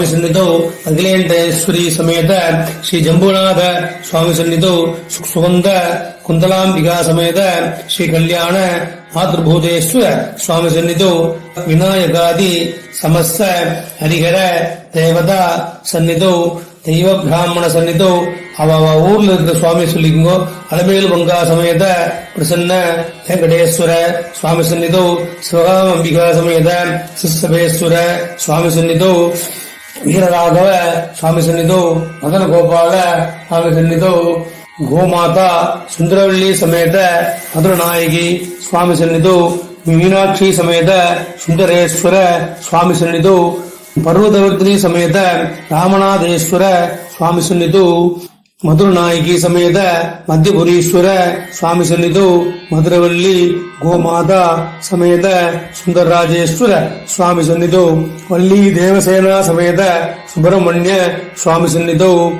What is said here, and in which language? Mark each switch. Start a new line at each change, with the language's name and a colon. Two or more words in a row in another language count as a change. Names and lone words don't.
Sanskrit: सन्निधौ अखिलेन्द्रेश्वरी समेत श्री जम्बूनाथ स्वामी सन्निधौ सुगंध कुंतलांबिका समेत श्री कल्याण मातृभूतेश्वर स्वामी सन्निधौ विनायकादि समस्त हरिहर देवता सन्निधौ दैव ब्राह्मण सन्निधौ
Tamil: அவ ஊர்ல இருக்கிற சுவாமி சொல்லிக்கோ
Sanskrit: अलमेल् मङ्गा समेत प्रसन्न वेङ्कटेश्वर स्वामी सन्निधौ शिवकाम अम्बिका समेत सिस्तपेश्वर स्वामी सन्निधौ वीरराघव स्वामी सन्निधौ मदन गोपाल स्वामी सन्निधौ गोमाता सुन्दरवल्ली समेत मधुरनायकी स्वामी सन्निधौ मीनाक्षी समेत सुन्दरेश्वर स्वामी सन्निधौ पर्वतवर्तिनी समेत रामनाथेश्वर स्वामी सन्निधौ मधुरनायकी समेत मध्यपुरीश्वर स्वामी सन्निधौ मधुरवल्ली गोमाता समेत सुंदरराजेश्वर स्वामी सन्निधौ वल्ली देवसेना समेत सुब्रह्मण्य स्वामी सन्निधौ